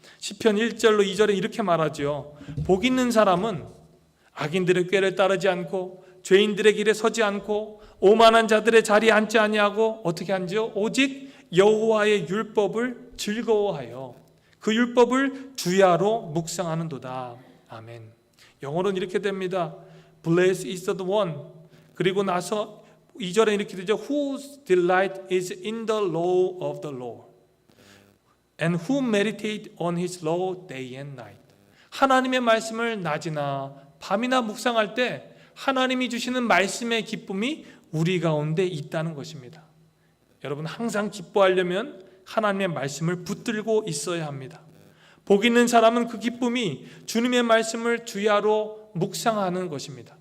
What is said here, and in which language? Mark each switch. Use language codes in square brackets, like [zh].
[ko] 시편 1절로 2절에 이렇게 말하죠. 복 있는 사람은 악인들의 꾀를 따르지 않고 죄인들의 길에 서지 않고 오만한 자들의 자리에 앉지 아니하고 어떻게 앉지요? 오직 여호와의 율법을 즐거워하여 그 율법을 주야로 묵상하는도다. 아멘. 영어로는 이렇게 됩니다. [en] Blessed is the one. [ko] 그리고 나서 2절에 이렇게 되죠. [en] Whose delight is in the law of the Lord and who meditate on his law day and night. [ko] 하나님의 말씀을 낮이나 밤이나 묵상할 때 하나님이 주시는 말씀의 기쁨이 우리 가운데 있다는 것입니다. 여러분 항상 기뻐하려면 하나님의 말씀을 붙들고 있어야 합니다. 복 있는 사람은 그 기쁨이 주님의 말씀을 주야로 묵상하는 것입니다.